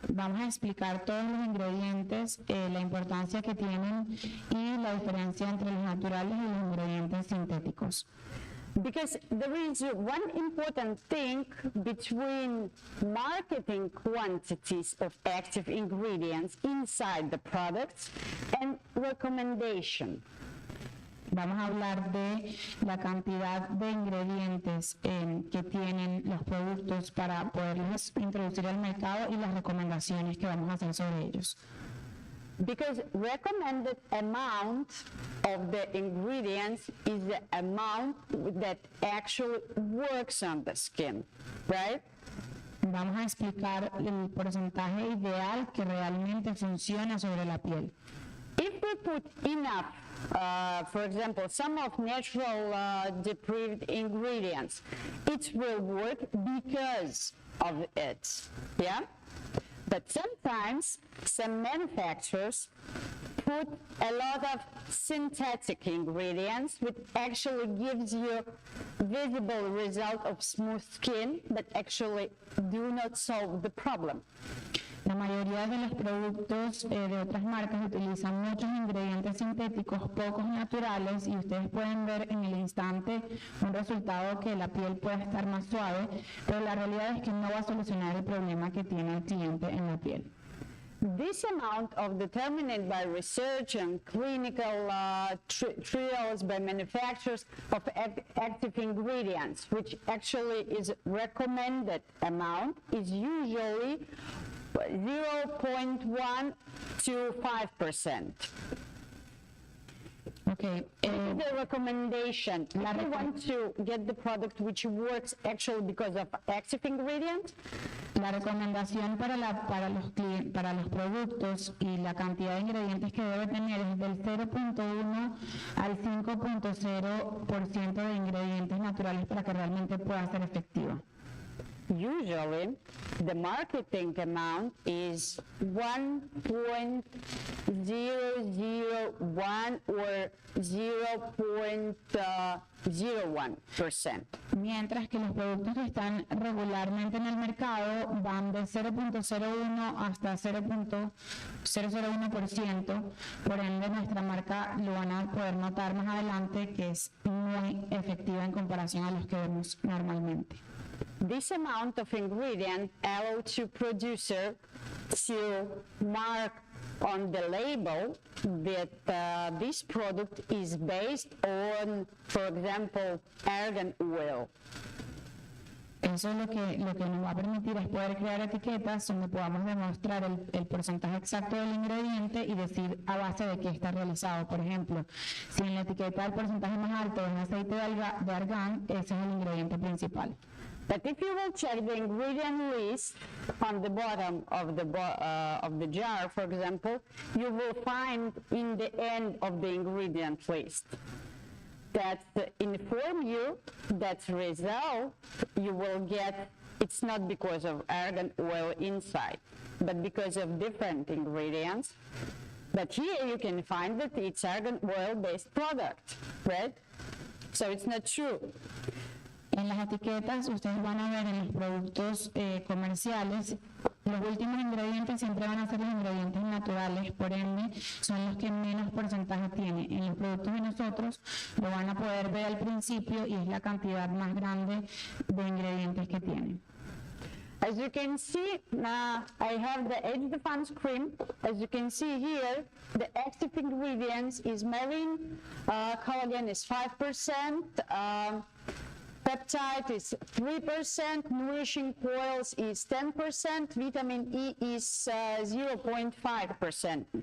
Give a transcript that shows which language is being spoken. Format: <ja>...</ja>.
<es>Vamos a explicar todos los ingredientes, la importancia que tienen y la diferencia entre los naturales y los ingredientes sintéticos.</es> <en>Because there is one important thing between marketing quantities of active ingredients inside the products and recommendation.</en> <es>Vamos a hablar de la cantidad de ingredientes que tienen los productos para poderlos introducir al mercado y las recomendaciones que vamos a hacer sobre ellos.</es> <en>Because recommended amount of the ingredients is the amount that actually works on the skin, right?</en> <es>Vamos a explicar el porcentaje ideal que realmente funciona sobre la piel.</es> <en>If we put enough, for example, some of natural deprived ingredients, it will work because of it, yeah? But sometimes some manufacturers put a lot of synthetic ingredients, which actually gives you visible result of smooth skin, but actually do not solve the problem.</en> <es>La mayoría de los productos de otras marcas utilizan muchos ingredientes sintéticos, pocos naturales, y ustedes pueden ver en el instante un resultado que la piel puede estar más suave, pero la realidad es que no va a solucionar el problema que tiene el cliente en la piel.</es> <en>This amount of determined by research and clinical trials by manufacturers of active ingredients, which actually is recommended amount, is usually 0.1 to 5%. Okay, The recommendation, if you want to get the product which works actually because of active ingredient,</en> <es>la recomendación para los productos y la cantidad de ingredientes que debe tener es del 0.1 al 5.0% de ingredientes naturales para que realmente pueda ser efectiva.</es> <en>usually the marketing amount is 1.001 or 0.01%.</en> <es>Mientras que los productos que están regularmente en el mercado van de 0.01 hasta 0.001%, por ende nuestra marca lo van a poder notar más adelante que es muy efectiva en comparación a los que vemos normalmente.</es> <en>This amount of ingredient allows to producer to mark on the label that this product is based on, for example, argan oil.</en> <es>Eso es lo que nos va a permitir es poder crear etiquetas donde podamos demostrar el porcentaje exacto del ingrediente y decir a base de qué está realizado. Por ejemplo, si en la etiqueta el porcentaje más alto es aceite de argán, ese es el ingrediente principal.</es> <en>But if you will check the ingredient list on the bottom of the jar, for example, you will find in the end of the ingredient list that inform you that result you will get, it's not because of argan oil inside, but because of different ingredients. But here you can find that it's argan oil based product, right? So it's not true.</en> <es>En las etiquetas ustedes van a ver en los productos comerciales, los últimos ingredientes siempre van a ser los ingredientes naturales, por ende son los que menos porcentaje tienen. En los productos de nosotros lo van a poder ver al principio y es la cantidad más grande de ingredientes que tienen.</es> <en>As you can see, I have the Age Defense cream. As you can see here, the active ingredients is marine, collagen is 5%, peptide is 3%, nourishing oils is 10%, vitamin E is 0.5%.</en>